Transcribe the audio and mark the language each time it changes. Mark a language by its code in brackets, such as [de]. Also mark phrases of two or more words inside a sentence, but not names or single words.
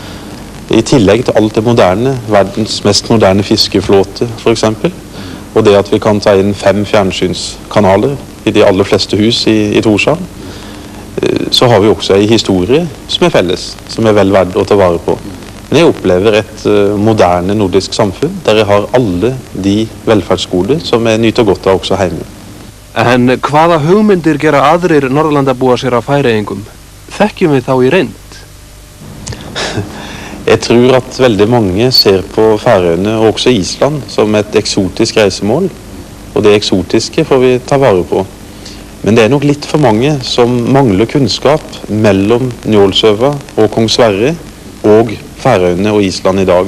[no] I tillegg til alt det moderne, verdens mest moderne fiskeflåte for eksempel, og det at vi kan ta inn 5 fjernsynskanaler i de aller fleste hus i Tórshavn, så har vi også en historie som er felles, som er vel verdt å ta vare på. Men jeg opplever et moderne nordisk samfunn der jeg har alle de velferdsgoder som jeg nyter godt av også hjemme. [is] En hvaða hugmyndir gera aðrir Norðurlandabúar sér af Færeyingum? Þekkjum við þá í reynd? [no] Jeg tror at veldig mange ser på Færøyene og også Island som et eksotisk reisemål, og det eksotiske får vi ta vare på. Men det er nok litt for mange som mangler kunnskap mellom Njålsøva og Kong Sverre og Færøyene og Island i dag.